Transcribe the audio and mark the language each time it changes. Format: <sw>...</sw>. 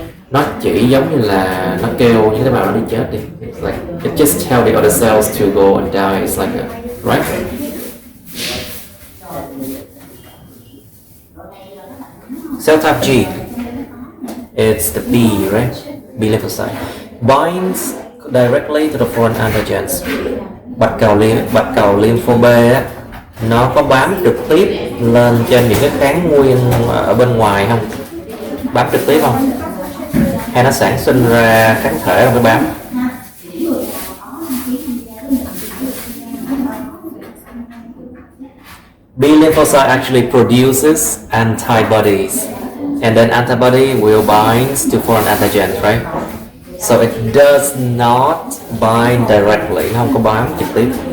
<vi>Nó chỉ giống như là nó kêu những tế bào nó đi chết đi.</vi> <en>It's like it just tell the other cells to go and die. It's like that, right? Cell type G, it's the B, right? B lymphocyte binds directly to the foreign antigens.</en> <vi>Bạch cầu lympho B á, nó có bám trực tiếp lên trên những cái kháng nguyên ở bên ngoài không? Bám trực tiếp không? Hay nó sản sinh ra kháng thể không phải bám?</vi> <en>B lymphocyte actually produces antibodies, and then antibody will bind to foreign antigens, right? So it does not bind directly,</en> <vi>không có bám trực tiếp.</vi>